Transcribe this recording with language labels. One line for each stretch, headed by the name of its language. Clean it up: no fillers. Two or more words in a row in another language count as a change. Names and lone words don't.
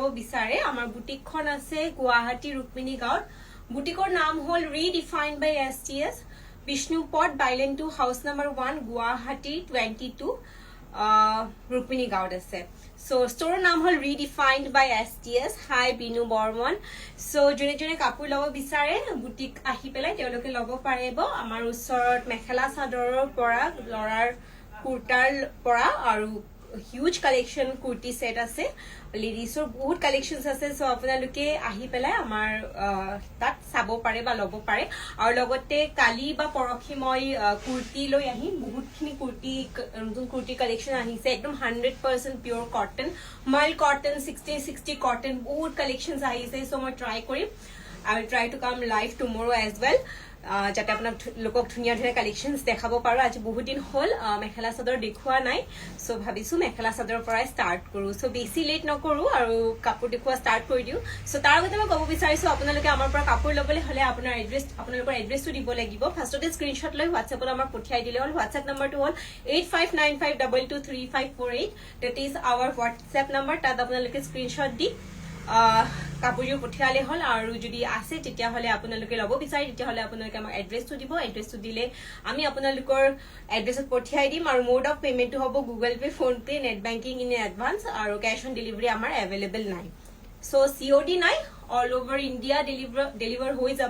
Assamese: বিচাৰে আমাৰ বুটিকখন আছে গুৱাহাটী ৰুক্মিণী গাঁৱত বুটিকৰ নাম হল ৰিডিফাইন্ড বাই STS বিষ্ণুপদ বাইলেন 2
English: house number
Assamese: 1 গুৱাহাটী 22 ৰুক্মিণী গাঁৱত আছে সো ষ্টৰৰ নাম হল ৰিডিফাইন্ড বাই STS হাই বিনু বৰ্মন সো জনে কাপোৰ লব বিচাৰে বুটিক আহি পেলাই তেওঁলোকে লব পাৰিব আমাৰ ওচৰত মেখেলা চাদৰৰ পৰা লৰাৰ কুৰ্তাৰ পৰা আৰু
English: huge collection
Assamese: কুৰ্তি ছেট আছে লেডিজৰ বহুত কালেকশ্যনছ আছে ছো আপোনালোকে আহি পেলাই আমাৰ তাত চাব পাৰে বা ল'ব পাৰে আৰু লগতে কালি বা পৰহি মই কুৰ্তি লৈ আহি বহুত খিনি কুৰ্তি কালেকশ্যন আহিছে একদম
English: 100% pure cotton mild cotton 60 cotton
Assamese: বহুত কালেকশ্যনছ আহিছে ছো মই ট্ৰাই কৰিম
English: I will try to come live tomorrow as well
Assamese: যাতে আপোনাক লোকক ধুনিয়া ধুনিয়া কালেকশনস দেখাব পাৰো আজি বহুত দিন হল মেখেলা চাদৰ দেখুৱা নাই সো ভাবিছো মেখেলা চাদৰৰ পৰাই স্টাৰ্ট কৰো সো বেছি লেট নকৰো আৰু কাপোৰ দেখুৱা স্টাৰ্ট কৰি দিও সো তাৰ আগতে মই ক'ব বিচাৰিছো আপোনালোকে আমাৰ পৰা কাপোৰ লবলৈ হলে আপোনালোকৰ এড্ৰেছটো দিব লাগিব ফাৰ্ষ্টতে স্ক্ৰিনশ্বট লৈ WhatsAppত আমাৰ পঠিয়াই দিলে হল WhatsApp নম্বৰটো হল 8595223548
English: that is our WhatsApp number
Assamese: তাত আপোনালোকে স্ক্ৰিনশ্বট দি কাপোৰটো পঠিয়ালে হল আৰু যদি আছে তেতিয়া হলে আপোনালোকে লব বিচাৰি তেতিয়া হলে আপোনালোকে আমাৰ এড্ৰেছটো দিব এড্ৰেছটো দিলে আমি আপোনালোকৰ এড্ৰেছত পঠিয়াই দিম আৰু
English: mode of payment
Assamese: হ'ব গুগল পে ফোন পে
English: net banking in advance
Assamese: আৰু
English: cash on delivery
Assamese: আমাৰ अवेलेबल নাই সো COD নাই
English: all over India deliver
Assamese: হৈ যাব